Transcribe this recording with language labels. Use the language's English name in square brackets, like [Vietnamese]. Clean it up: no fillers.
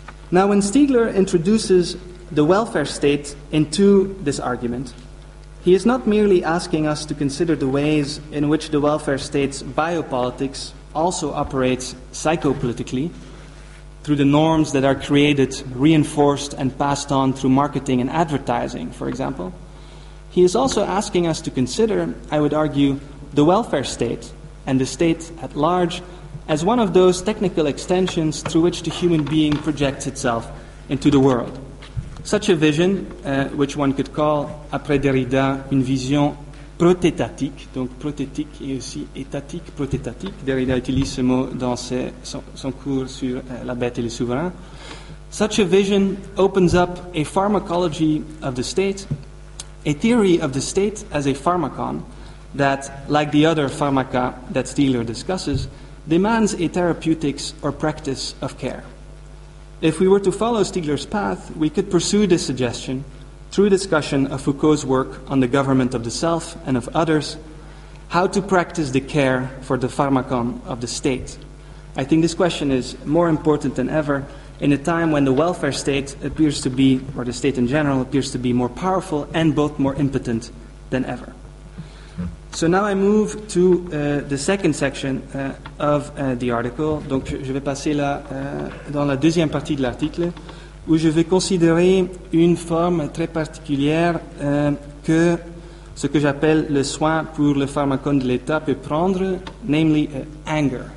[English] Now, when Stiegler introduces the welfare state into this argument, he is not merely asking us to consider the ways in which the welfare state's biopolitics also operates psychopolitically through the norms that are created, reinforced, and passed on through marketing and advertising, for example. He is also asking us to consider, I would argue, the welfare state and the state at large as one of those technical extensions through which the human being projects itself into the world. Such a vision, which one could call, [French] après Derrida, une vision protétatique, donc prothétique et aussi étatique, protétatique. Derrida utilise ce mot dans son cours sur la bête et le souverain. [English] Such a vision opens up a pharmacology of the state, a theory of the state as a pharmacon that, like the other pharmaca that Stiegler discusses, demands a therapeutics or practice of care. If we were to follow Stiegler's path, we could pursue this suggestion through discussion of Foucault's work on the government of the self and of others, how to practice the care for the pharmacon of the state. I think this question is more important than ever in a time when the welfare state appears to be, or the state in general, appears to be more powerful and both more impotent than ever. So now I move to the second section of the article. [French] Donc je vais passer là dans la deuxième partie de l'article où je vais considérer une forme très particulière que ce que j'appelle le soin pour le pharmacone de l'État peut prendre, [English] namely anger.